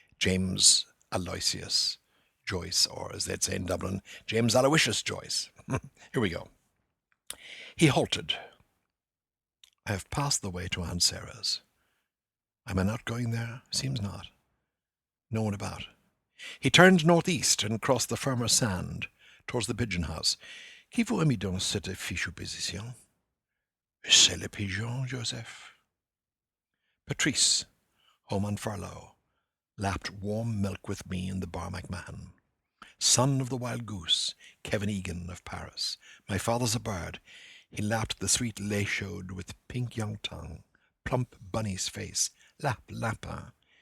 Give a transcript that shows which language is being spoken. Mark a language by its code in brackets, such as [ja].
[en] James Aloysius Joyce, or as they'd say in Dublin, James Aloysius Joyce. Here we go. He halted. I have passed the way to Aunt Sarah's. Am I not going there? Seems not. No one about. He turned northeast and crossed the firmer sand towards the pigeon house. [fr] Qui-vous a mis dans cette fichue position? C'est le pigeon, Joseph. [en] Patrice, home on furlough, lapped warm milk with me in the Bar McMahon. Son of the wild goose, Kevin Egan of Paris. My father's a bird. He lapped the sweet [fr] lait chaude [en] with pink young tongue, plump bunny's face, lap, lapin.